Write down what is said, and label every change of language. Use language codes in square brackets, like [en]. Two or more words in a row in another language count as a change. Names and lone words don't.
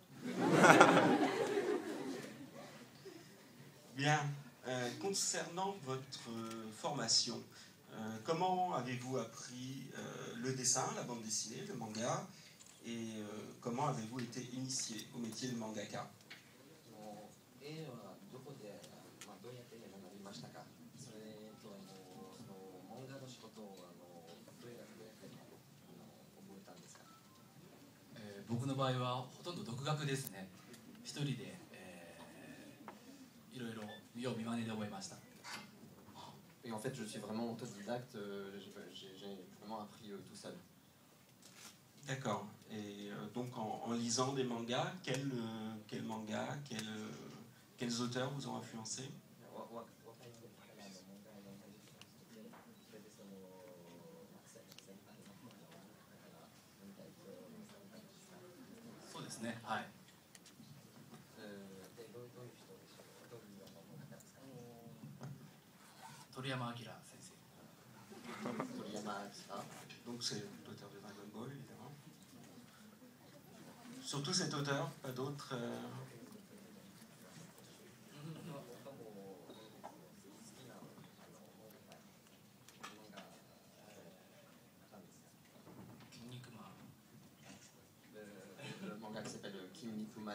[fr] Bien. Concernant votre formation, comment avez-vous appris le dessin, la bande dessinée, le manga, et comment avez-vous été initié au métier de mangaka? [ja] 絵はどこで、どうやって学びましたか？それとその漫画の仕事をどうやって覚えたんですか？僕の場合はほとんど独学ですね。一人で、いろいろ見よう見まねで覚えました。 [fr] Et en fait, je suis vraiment autodidacte, j'ai vraiment appris tout seul. D'accord. Et donc en lisant des mangas, quels mangas, quels auteurs vous ont influencé? [ja] そうですね、はい。鳥山明先生。 [fr] Donc c'est l'auteur de Dragon Ball, évidemment. Surtout cet auteur, pas d'autres. Le manga qui s'appelle Kinnikuman.